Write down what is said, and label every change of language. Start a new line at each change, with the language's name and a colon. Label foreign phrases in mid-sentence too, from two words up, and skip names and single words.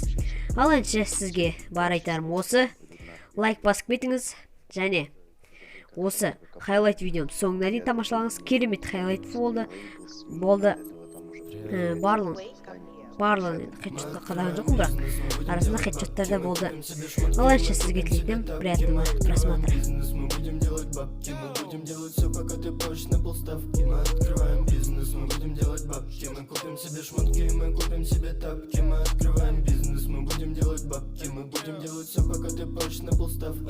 Kazakh: Ал әнше сізге бар айтарым осы. Лайк басып кетіңіз және осы хайлайт видеоны соңына дейін тамашалаңыз. Керемет хайлайт болды. Барлығын хедшотқа қадаған жоқпын, бірақ арасында хедшоттар да болды. Ал әнше сізге тілейтінім
Russian: приятного просмотра. Будем делать все, пока ты позже на полставки. Мы открываем бизнес, мы будем делать бабки. Мы купим себе шмотки, мы купим себе тапки. Мы открываем бизнес, мы будем делать бабки. Мы будем делать все, пока ты позже на полставки.